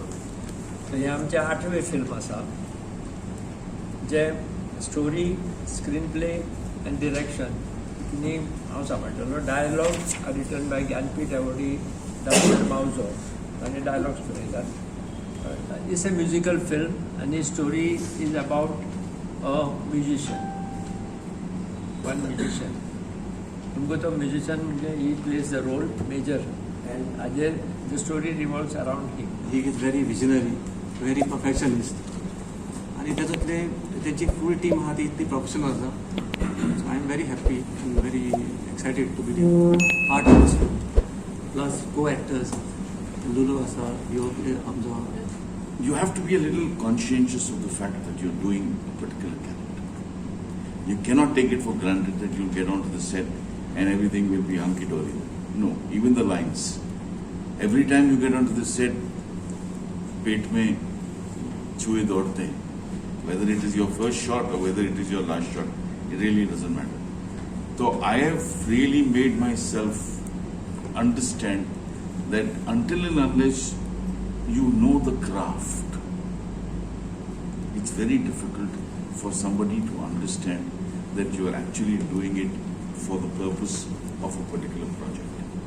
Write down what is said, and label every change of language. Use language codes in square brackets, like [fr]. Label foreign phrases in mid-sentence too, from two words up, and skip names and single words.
[kok] सो हें आमचें 8वें फिल्म आसा, जे [en] story, screenplay and direction [kok] नी हांव सांबाळटलो. [en] dialogues are written by Jnanpith awardee Doctor Mauzo [kok] ताणें डायलॉग्स बरयतात. [en] it's a musical film and the story is about a musician, one musician. [hi] तुमको तो [en] musician he plays the role major, and Ajay, the story revolves around him. He is very visionary, very perfectionist, [kok] आणि त्याच्यातले त्याची फुल टीम आहा ती इतली प्रोफेशनल आसा. [en] so I am very happy and very excited to be part of this film. [kok] प्लस [en] co actors [kok] लुलू आसा, ह्यो आमचो. [en] You have to be a little conscientious of the fact that you're doing a particular character. You cannot take it for granted that you'll get onto the set and everything will be hunky-dory. No, even the lines. Every time you get onto the set, [hi] पेट में चूहे दौड़ते हैं. [en] Whether it is your first shot or whether it is your last shot, it really doesn't matter. So I have really made myself understand that until and unless you know the craft, it's very difficult for somebody to understand that you are actually doing it for the purpose of a particular project.